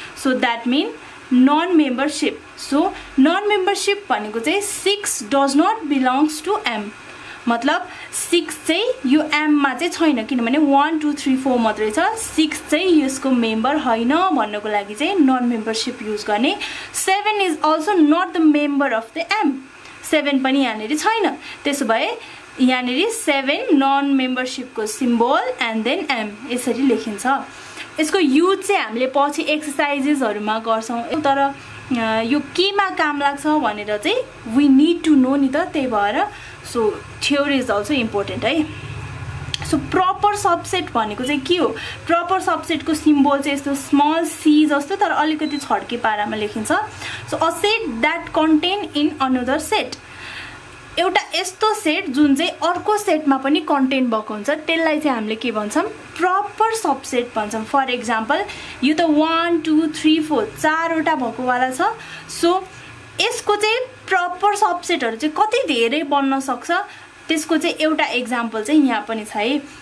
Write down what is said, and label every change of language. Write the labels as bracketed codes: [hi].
[en] So that mean non membership. So non membership [ne] भनेको चाहिँ [en] 6 does not belongs to M. [ne] मतलब 6 चाहिँ यो M मा चाहिँ छैन किनभने 1 2 3 4 मात्रै छ. 6 चाहिँ यसको मेम्बर हैन भन्नको लागि चाहिँ नन मेम्बरशिप युज गर्ने. [en] 7 is also not the member of the M. [ne] 7 पनि यहाँनेरि छैन. त्यसो भए यहाँनेरि 7 नन मेम्बरशिप को सिम्बल एन्ड देन M यसरी लेखिन्छ. यसको युज चाहिँ हामीले पछि एक्सरसाइजेसहरुमा गर्छौं. तर यो केमा काम लाग्छ भनेर चाहिँ [en] we need to know [ne] नि त. त्यही भएर [en] so theory is also important [ne] है. सो प्रपर सबसेट भनेको चाहिँ के हो, प्रपर सबसेट को सिम्बल चाहिँ यस्तो स्मल सी जस्तो तर अलिकति छड्के पारामा लेखिन्छ. [en] So a set that contain in another set. [ne] एउटा यस्तो सेट जुन चाहिँ अर्को सेटमा पनि कन्टेन भएको हुन्छ त्यसलाई चाहिँ हामीले के भन्छौं, प्रपर सबसेट भन्छौं. फर एक्जाम्पल यो त 1 2 3 4 चारवटा भएको वाला छ. सो यसको चाहिँ प्रपर सबसेटहरु चाहिँ कति धेरै बन्न सक्छ त्यसको चाहिँ एउटा एक्जाम्पल चाहिँ यहाँ पनि छ है.